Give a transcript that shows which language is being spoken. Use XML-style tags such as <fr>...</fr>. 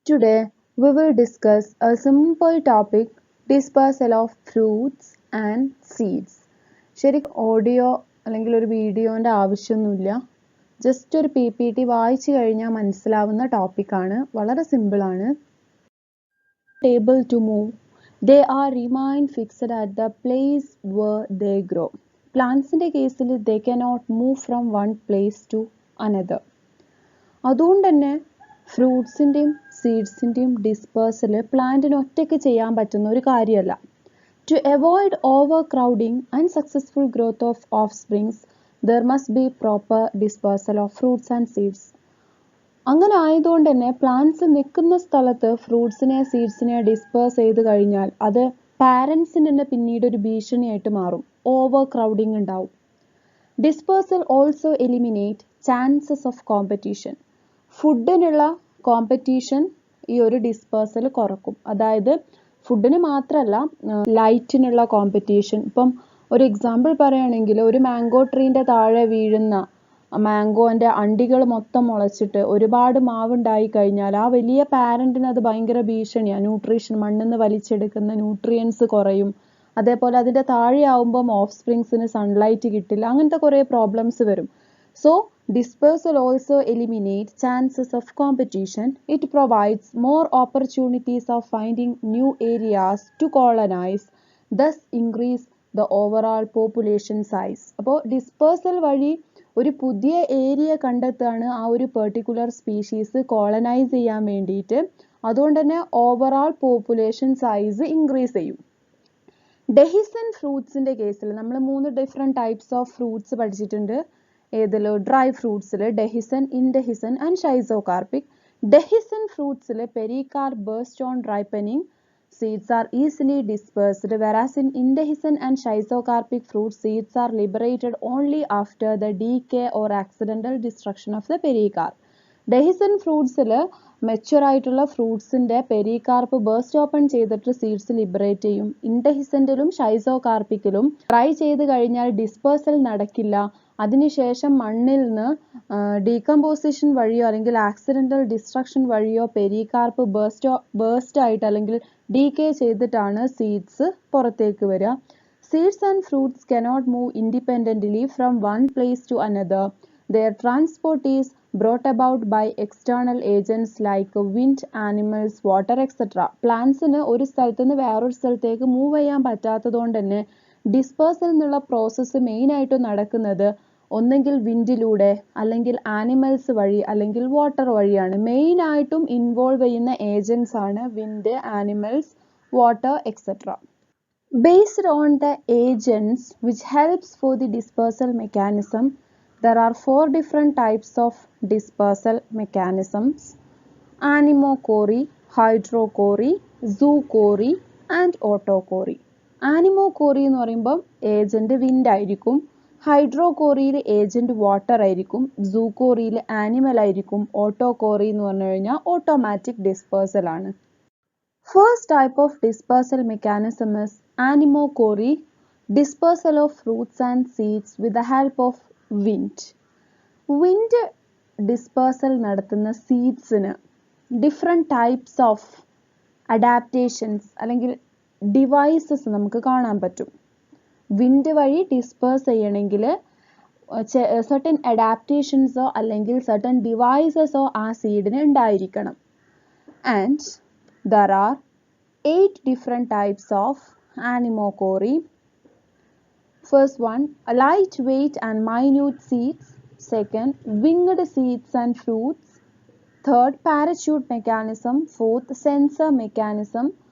<en>Today, we will discuss a simple topic dispersal of fruits and seeds.</en> <ml>ശരിക്കും audio അല്ലെങ്കിൽ ഒരു വീഡിയോൻ്റെ ആവശ്യമൊന്നുമില്ല. ജസ്റ്റ് ഒരു PPT വായിച്ചു കഴിഞ്ഞാൽ മനസ്സിലാവുന്ന ടോപ്പിക്കാണ്. വളരെ സിമ്പിളാണ്.</ml> <en>Able to move. They are remain fixed at the place where they grow.</en> <ml>പ്ലാന്റ്സിൻ്റെ കേസിൽ</ml> <en>they cannot move from one place to another.</en> <ml>അതുകൊണ്ട് തന്നെ ഫ്രൂട്ട്സിൻ്റെയും സീഡ്സിൻ്റെയും ഡിസ്പേഴ്സൽ പ്ലാന്റിന് ഒറ്റയ്ക്ക് ചെയ്യാൻ പറ്റുന്ന ഒരു കാര്യമല്ല.</ml> <en>To avoid over crowding and successful growth of of springs there must be proper dispersal of fruits and seeds.</en> <ml>അങ്ങനെ ആയതുകൊണ്ട് തന്നെ പ്ലാന്റ്സ് നിൽക്കുന്ന സ്ഥലത്ത് ഫ്രൂട്ട്സിനെ സീഡ്സിനെ ഡിസ്പേഴ്സ് ചെയ്ത് കഴിഞ്ഞാൽ അത് പാരൻസിന് തന്നെ പിന്നീട് ഒരു ഭീഷണിയായിട്ട് മാറും.</ml> <en>overcrowding</en> <ml>ഉണ്ടാവും.</ml> <en>Dispersal also eliminate chances of competition.</en> <ml>ഫുഡിനുള്ള competition ഈ ഒരു ഡിസ്പേഴ്സൽ കുറക്കും. അതായത് ഫുഡിന് മാത്രമല്ല, ലൈറ്റിനുള്ള കോമ്പറ്റീഷൻ. ഇപ്പം ഒരു എക്സാമ്പിൾ പറയുകയാണെങ്കിൽ ഒരു മാംഗോ ട്രീൻ്റെ താഴെ വീഴുന്ന മാംഗോൻ്റെ അണ്ടികൾ മൊത്തം മുളച്ചിട്ട് ഒരുപാട് മാവുണ്ടായി കഴിഞ്ഞാൽ ആ വലിയ പാരൻറ്റിന് അത് ഭയങ്കര ഭീഷണിയാണ്. ന്യൂട്രീഷൻ മണ്ണിൽ നിന്ന് വലിച്ചെടുക്കുന്ന ന്യൂട്രിയൻസ് കുറയും. അതേപോലെ അതിൻ്റെ താഴെ ആവുമ്പം ഓഫ് സ്പ്രിങ്സിന് സൺലൈറ്റ് കിട്ടില്ല. അങ്ങനത്തെ കുറേ പ്രോബ്ലംസ് വരും.</ml> <en>So, dispersal also eliminates chances of competition. It provides more opportunities of finding new areas to colonize, thus increase the overall population size.</en> <ml>അപ്പോൾ ഡിസ്പേഴ്സൽ വഴി ഒരു പുതിയ ഏരിയ കണ്ടെത്താണ് ആ ഒരു പെർട്ടിക്കുലർ സ്പീഷീസ് കോളനൈസ് ചെയ്യാൻ വേണ്ടിയിട്ട്. അതുകൊണ്ട് തന്നെ</ml> <en>overall population size increase</en> <ml>ചെയ്യും. ഡെഹിസൻ ഫ്രൂട്ട്സിൻ്റെ കേസിൽ നമ്മൾ</ml> <en>3 different types of fruits</en> <ml>പഠിച്ചിട്ടുണ്ട്. ഏതിൽ? Dry ഫ്രൂട്ട്സിൽ ഡെഹിസൻ, ഇൻഡെഹിസൻ and schizocarpic. ഡെഹിസൻ ഫ്രൂട്ട്സിൽ</ml> <en>Pericarp burst on ripening, seeds are easily dispersed, whereas in indehiscent and schizocarpic fruit, seeds are liberated only after the decay or accidental destruction of the pericarp.</en> <ml>ഡെഹിസൻ ഫ്രൂട്ട്സിൽ mature ആയിട്ടുള്ള ഫ്രൂട്ട്സിൻ്റെ pericarp burst open ചെയ്തിട്ട് seeds liberate ചെയ്യും. ഇൻഡെഹിസൻറ്റിലും ഷൈസോകാർപ്പിക്കിലും try ചെയ്ത് കഴിഞ്ഞാൽ dispersal നടക്കില്ല. അതിനുശേഷം മണ്ണിൽ നിന്ന് decomposition വഴിയോ അല്ലെങ്കിൽ ആക്സിഡൻ്റൽ ഡിസ്ട്രക്ഷൻ വഴിയോ പെരികാർപ്പ് ബേസ്റ്റ് ആയിട്ട് അല്ലെങ്കിൽ ഡീകേ ചെയ്തിട്ടാണ് സീഡ്സ് പുറത്തേക്ക് വരിക.</ml> <en>Seeds and fruits cannot move independently from one place to another. Their transport is brought about by external agents like wind, animals, water, etc.</en> <ml>പ്ലാന്റ്സിന് ഒരു സ്ഥലത്ത് നിന്ന് വേറൊരു സ്ഥലത്തേക്ക് മൂവ് ചെയ്യാൻ പറ്റാത്തത് കൊണ്ട് തന്നെ ഡിസ്പേഴ്സൽ എന്നുള്ള പ്രോസസ്സ് മെയിനായിട്ട് നടക്കുന്നത് ഒന്നെങ്കിൽ വിൻഡിലൂടെ, അല്ലെങ്കിൽ ആനിമൽസ് വഴി, അല്ലെങ്കിൽ വാട്ടർ വഴിയാണ്. മെയിനായിട്ടും ഇൻവോൾവ് ചെയ്യുന്ന ഏജൻസ് ആണ് wind, animals, water, etcetera.</ml> <en>Based on the agents which helps for the dispersal mechanism, there are 4 different types of dispersal mechanisms: anemochory, hydrochory, zoochory and autochory.</en> <ml>ആനിമോകോറി എന്ന് പറയുമ്പോൾ ഏജന്റ് വിൻഡ് ആയിരിക്കും. ഹൈഡ്രോകോറിയിൽ agent water ആയിരിക്കും. സൂകോറിയിൽ animal ആയിരിക്കും. ഓട്ടോകോറി എന്ന് പറഞ്ഞു കഴിഞ്ഞാൽ automatic dispersal ആണ്.</ml> <en>First type of dispersal mechanism is anemochory, dispersal of fruits and seeds with the help of wind.</en> <ml>Wind dispersal നടത്തുന്ന സീഡ്സിന്</ml> <en>different types of adaptations</en> <ml>അല്ലെങ്കിൽ ഡിവൈസസ് നമുക്ക് കാണാൻ പറ്റും. വിൻഡ് വഴി ഡിസ്പേഴ്സ് ചെയ്യണമെങ്കിൽ സർട്ടൻ അഡാപ്റ്റേഷൻസോ അല്ലെങ്കിൽ സർട്ടൻ ഡിവൈസസോ ആ സീഡിന് ഉണ്ടായിരിക്കണം.</ml> <en>And there are 8 different types of anemochory. First one, lightweight and minute seeds. Second, winged seeds and fruits. Third, parachute mechanism. Fourth, sensor mechanism.</en>